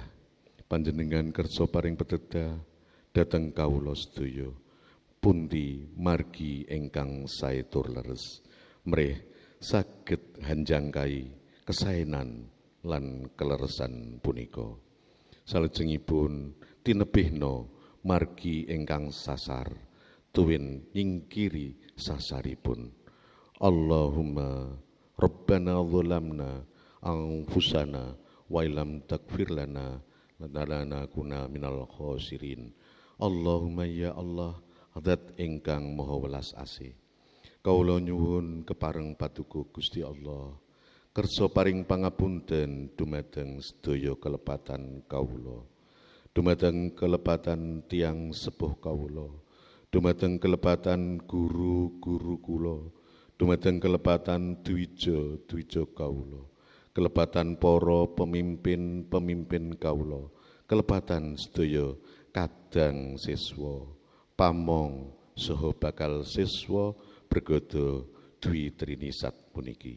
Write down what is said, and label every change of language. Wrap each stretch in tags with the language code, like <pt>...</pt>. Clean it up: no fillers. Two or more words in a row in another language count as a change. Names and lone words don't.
<jv>Panjenengan kersa paring pitedah dhateng kawula sedaya, pundi margi ingkang sae tur leres, mrih saged hanjangkai kesaenan lan keleresan punika. Salajengipun tinebihna margi ingkang sasar, tuwin nyingkiri sasaripun.</jv> <ar>اللهم ربنا ظلمنا أنفسنا وإن لم تغفر لنا لنكونن من الخاسرين. اللهم يا الله,</ar> <jv>zat ingkang maha welas asih, kawula nyuwun kepareng paduka Gusti Allah, kersa paring pangapunten dumateng sedaya kelepatan kawula, dumateng kelepatan tiang sepuh kawula, dumateng kelepatan guru-guru kula, dumateng kelepatan dwija kawula, kelepatan para pemimpin-pemimpin kawula, kelepatan sedaya kadang siswa, pamong saha bakal siswa bergodo dwi trinisat puniki.</jv>